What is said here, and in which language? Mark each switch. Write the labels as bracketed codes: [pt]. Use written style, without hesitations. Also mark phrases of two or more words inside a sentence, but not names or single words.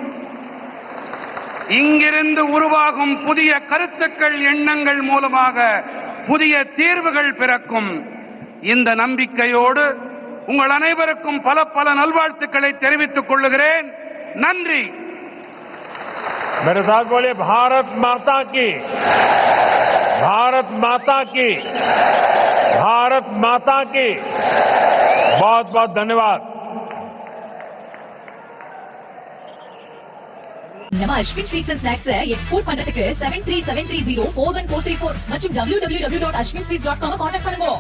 [ta] இங்கிருந்து உருவாகும் புதிய கருத்துக்கள், எண்ணங்கள் மூலமாக புதிய தீர்வுகள் பிறக்கும்। இந்த நம்பிக்கையோடு உங்கள் அனைவருக்கும் பல பல நல்வாழ்த்துக்களை தெரிவித்துக் கொள்கிறேன்। நன்றி। [hi] मेरे साथ बोलिए, भारत माता की, भारत माता की, भारत माता की। बहुत बहुत धन्यवाद। [ta] நம்ம அஸ்வின் ஸ்வீட்ஸ் அண்ட் ஸ்நாக்ஸ் எக்ஸ்போர்ட் பண்றதுக்கு 7373041434 மற்றும் www.ashwinsweets.com கான்டாக்ட் பண்ணுங்க।